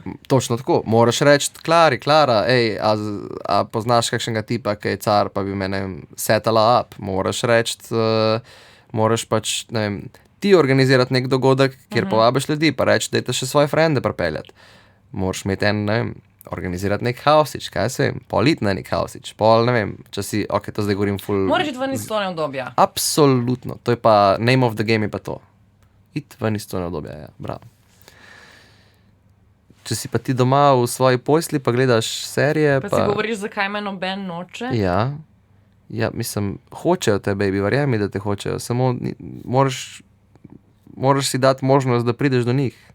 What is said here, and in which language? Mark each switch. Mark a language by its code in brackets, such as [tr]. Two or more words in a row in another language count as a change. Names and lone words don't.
[sl] točno tako, moraš reči, Klara, ej, a poznaš kakšnega tipa, ki je car, pa bi me, ne vem, setala up, moraš reči, moraš pač, ne vem, ti organizirati nek dogodek, kjer povabiš ljudi, pa reči, dajte še svoje frende pripeljati. Moraš imeti en, ne vem, organizirati nek hausič, kaj se vem, pol iti na nek hausič, pol, ne vem, če si, ok, to zdaj govorim full. Moraš iti ven iz tone obdobja. Absolutno, to je pa [en] name of the game [sl] je pa to. Iti ven iz tone obdobja, ja, bravo. Če si pa ti doma v svoji posli, pa gledaš serije, Pa si govoriš, zakaj me noben noče. Ja, mislim, hočejo te, baby, verjemi, da te hočejo, samo moraš si dati možnost, da prideš do njih.